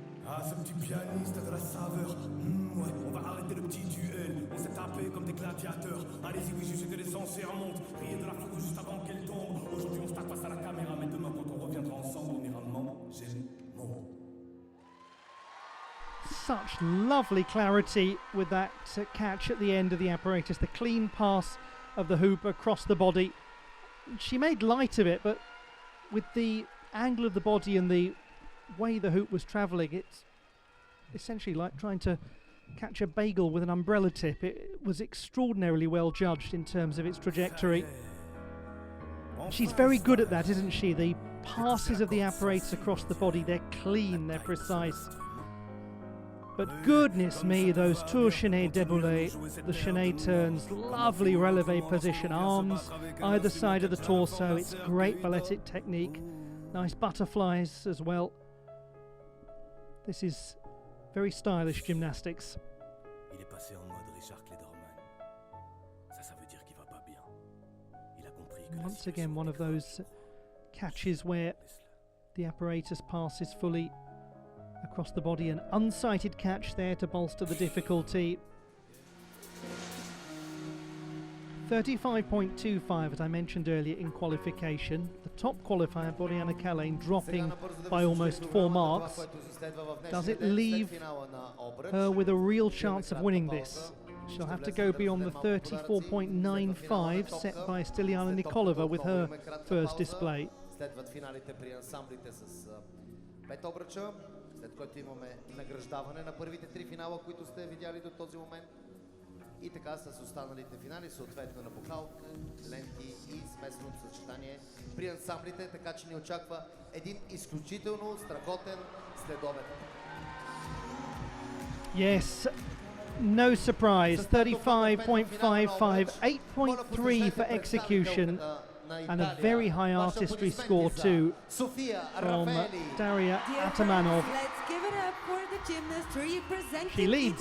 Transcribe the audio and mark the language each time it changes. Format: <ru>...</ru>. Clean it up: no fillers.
<fr>Ah, ce petit pianiste a de la saveur. Ouais, on va arrêter le petit duel. On s'est tapé comme des gladiateurs. Allez-y, oui, je sais que les enchères montent. Riez de la foudre juste avant qu'elle tombe. Aujourd'hui, on se tape face à la caméra, mais demain, quand on reviendra ensemble, on ira manger mon.</fr> <en>Such lovely clarity with that catch at the end of the apparatus. The clean pass of the hoop across the body. She made light of it, but with the angle of the body and the way the hoop was travelling, it's essentially like trying to catch a bagel with an umbrella tip. It was extraordinarily well judged in terms of its trajectory. She's very good at that, isn't she? The passes of the apparatus across the body, they're clean, they're precise. But goodness me, those tour chaîné déboulé, the chaîné turns, lovely releve position, arms either side of the torso. It's great balletic technique, nice butterflies as well. This is very stylish gymnastics.</en> <fr>Il est passé en mode Richard Clédorman. Ça veut dire qu'il va pas bien. Il a compris que</fr> <en>Once again, one of those catches where the apparatus passes fully across the body. An unsighted catch there to bolster the difficulty. 35.25, as I mentioned earlier, in qualification. The top qualifier, Boriana Kalane, dropping by almost 4 marks. Does it leave her with a real chance of winning this? She'll have to go beyond the 34.95 set by Stiliana Nikolova with her first display.</en> <bg>Следват финалите при ансамблите с 5 обръча, след което имаме награждаване на първите 3 финала, които сте видяли до този момент. И така с останалите финали, съответно на бухалка, ленти и смесеното съчетание при ансамблите, така че ни очаква един изключително страхотен следобед.</bg> <en>Yes, no surprise. 35.55, 8.3 for execution, and a very high artistry score too Sofia from Daria Atamanov. Let's give it up for the gymnast representing She leads,</en>